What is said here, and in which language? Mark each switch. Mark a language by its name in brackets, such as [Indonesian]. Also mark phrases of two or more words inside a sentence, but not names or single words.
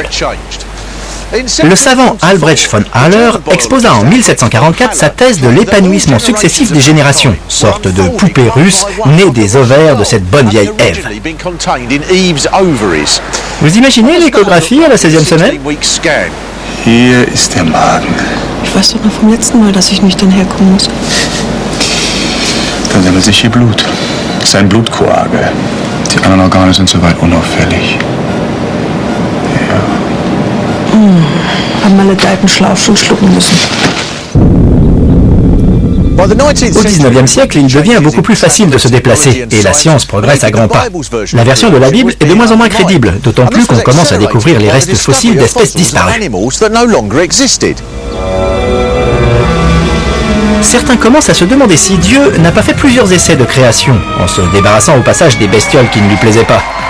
[French] Le savant Albrecht von Haller exposa en 1744 sa thèse de l'épanouissement successif des générations, sorte de poupée russe née des ovaires de cette bonne vieille Ève. Vous imaginez l'échographie à la 16e semaine? [German] Hier ist der Magen. Ich weiß doch noch vom letzten Mal, dass ich nüchtern herkommen muss. Da sammelt sich hier Blut. Das ist ein Blutkoagel. Die anderen Organe sind soweit unauffällig. Ja. Haben maledeiten Schlaf schon schlucken müssen. [French] Au XIXe siècle, il devient beaucoup plus facile de se déplacer et la science progresse à grands pas. La version de la Bible est de moins en moins crédible, d'autant plus qu'on commence à découvrir les restes fossiles d'espèces disparues. Certains commencent à se demander si Dieu n'a pas fait plusieurs essais de création, en se débarrassant au passage des bestioles qui ne lui plaisaient pas.